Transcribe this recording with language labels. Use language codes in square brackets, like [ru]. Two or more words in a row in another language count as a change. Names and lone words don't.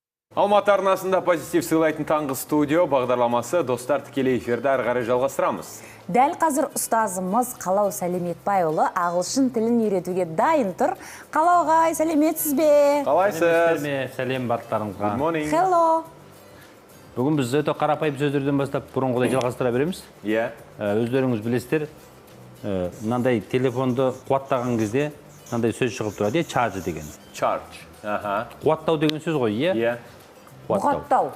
[kk] Алматы арнасында позитив сыйлайтын таңғы студио бағдарламасы достар тікелей эфирді әрі қарай жалғастырамыз. Дәл қазір ұстазымыз Қалау Сәлеметбайұлы ағылшын тілін үйретуге дайын тұр. Қалау ағай, сәлеметсіз бе? Қалайсыз? Сәлем барлықтарыңызға. [en] Good morning. Hello. [kk] Бүгін біз өте қарапайым сөздерден бастап бұрынғыдай жалғастыра береміз. Өздеріңіз білесіздер, мынандай телефонды қуаттаған кезде мынандай сөз шығып тұрады, charge деген. Charge. Қуаттау деген сөз ғой, иә? Қуаттау.